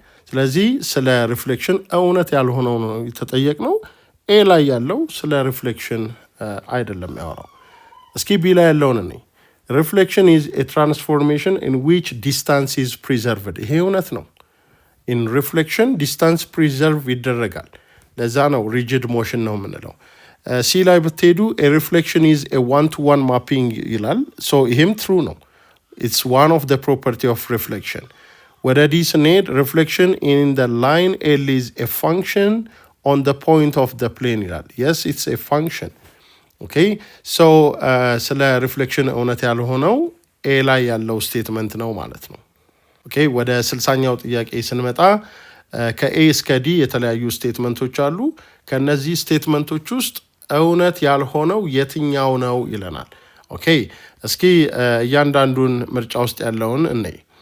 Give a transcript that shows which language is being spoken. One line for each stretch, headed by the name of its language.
Amharic: ስለዚህ ስለ ሪፍሌክሽን እውነት ያልሆነው ነው የተጠየቅነው። ኤ ላይ ያለው ስለ ሪፍሌክሽን አይደለም ያወራው። እስኪ ቢ ላይ ያለውን እኔ
English: reflection is a transformation in which distance is preserved
Amharic: ይሄ እውነት ነው።
English: in reflection distance preserve
Amharic: ይደረጋል። ለዛ ነው
English: rigid motion
Amharic: ነው የምንለው። ሲ ላይ ብትሄዱ
English: a reflection is a one-to-one mapping
Amharic: ይላል።
English: so
Amharic: ይሄም
English: true ነው። it's one of the property of reflection.
Amharic: ወደ ዲ ስንሄድ
English: reflection in the line L is a function on the point of the plane
Amharic: ይላል።
English: yes it's a function.
Amharic: ኦኬ ሶ ስለ ሪፍሌክሽን እውነት ያልሆነው ኤ ላይ ያለው ስቴትመንት ነው ማለት ነው። ኦኬ ወደ 60ኛው ጥያቄ ስንመጣ ከኤ እስከ ዲ የተለያዩ ስቴትመንቶች አሉ። ከነዚህ ስቴትመንቶች ውስጥ እውነት ያልሆነው የትኛው ነው ይለናል። ኦኬ እስኪ እያንዳንዱን ምርጫ ውስጥ ያለውን እንይ።